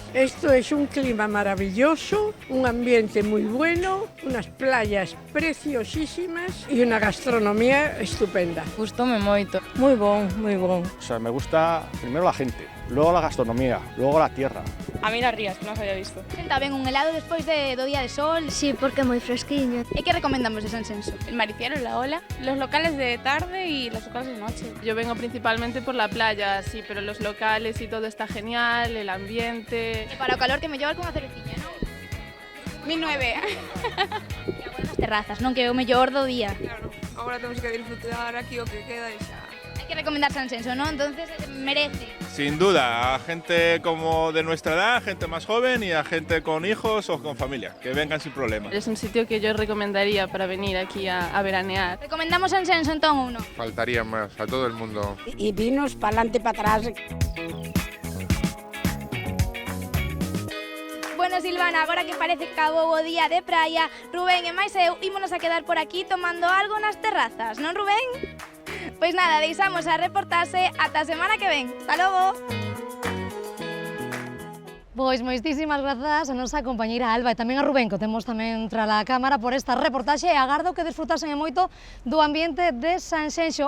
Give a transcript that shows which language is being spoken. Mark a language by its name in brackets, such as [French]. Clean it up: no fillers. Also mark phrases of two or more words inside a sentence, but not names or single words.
[Spanish] Esto es un clima maravilloso, un ambiente muy bueno, unas playas preciosísimas y una gastronomía estupenda. [Galician] Gustóme moito. Muy bon, muy bon. [Spanish] O sea, me gusta primero la gente, luego la gastronomía, luego la tierra. A mí las rías, que [Galician] non os había visto. Senta ben un helado despois do día de sol. Sí, porque é moi fresquiño. E que recomendamos de Sanxenxo? [Spanish] El Mariciero, la Ola, los locales de tarde y los locales de noche. Yo vengo principalmente por la playa, sí, pero los locales y todo está genial, el ambiente. [Galician] E para o calor que mellor con a cerveciña, non? 1009. E agora nas terrazas, non? Que é o mellor do día. Claro, agora temos que disfrutar aquí o que queda e xa. Hai que recomendar Sanxenxo, non? [Spanish] Entonces merece. Sin duda, a gente como de nuestra edad, gente más joven y a gente con hijos o con familia, que vengan sin problema. Es un sitio que yo recomendaría para venir aquí a veranear. [Galician] Recomendamos Sanxenxo entón ou non? [Spanish] Faltaría más a todo el mundo. Y vinos para adelante, para atrás. Bueno, Silvana, [Galician] agora que parece que acabou o día de praia, Rubén e máis eu ímonos a quedar por aquí tomando algo nas terrazas, non, Rubén? Pois nada, deixamos a reportaxe ata a semana que ven. [Spanish] Hasta logo! [Galician] Pois moitísimas grazas a nosa compañeira Alba e tamén a Rubén, que temos tamén trala a cámara por esta reportaxe e agardo que desfrutasen moito do ambiente de Sanxenxo.